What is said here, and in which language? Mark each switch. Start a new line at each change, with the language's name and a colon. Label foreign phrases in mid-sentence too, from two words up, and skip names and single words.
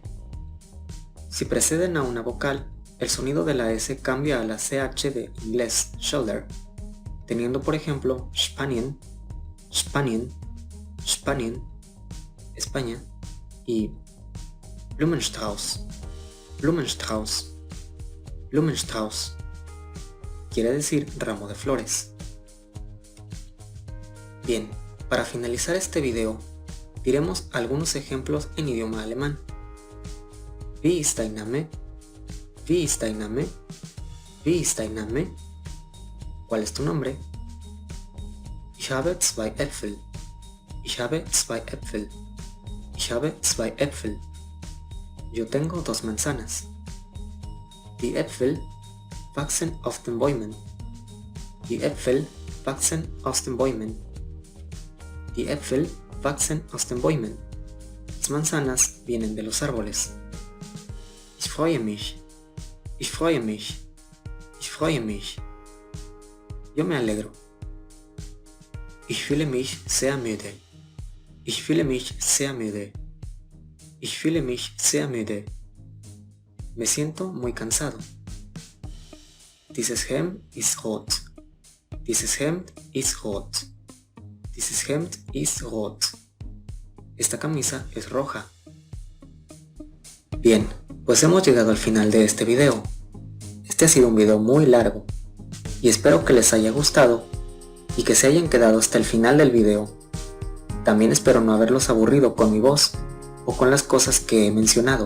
Spanish: Si preceden a una vocal, el sonido de la S cambia a la CH de inglés shoulder, teniendo por ejemplo
German: Spanien, Spanien, Spanien,
Spanish: España, y
German: Blumenstrauß, Blumenstrauß, Blumenstrauß,
Spanish: quiere decir ramo de flores. Bien, para finalizar este video, diremos algunos ejemplos en idioma alemán.
German: Wie ist dein Name? Wie ist dein Name? Wie ist dein Name?
Spanish: ¿Cuál es tu nombre?
German: Ich habe zwei Äpfel. Ich habe zwei Äpfel. Ich habe zwei Äpfel.
Spanish: Yo tengo dos manzanas.
German: Die Äpfel wachsen auf den Bäumen. Die Äpfel wachsen aus den Bäumen. Die Äpfel wachsen aus den Bäumen.
Spanish: Las manzanas vienen de los árboles.
German: Ich freue mich. Ich freue mich. Ich freue mich.
Spanish: Yo me alegro.
German: Ich fühle mich sehr müde. Ich fühle mich sehr müde. Ich fühle mich sehr müde.
Spanish: Me siento muy cansado.
German: Dieses Hemd ist rot. Dieses Hemd ist rot. Dieses Hemd ist rot.
Spanish: Esta camisa es roja. Bien, Pues hemos llegado al final de este video. Este ha sido un video muy largo y espero que les haya gustado y que se hayan quedado hasta el final del video. También espero no haberlos aburrido con mi voz o con las cosas que he mencionado.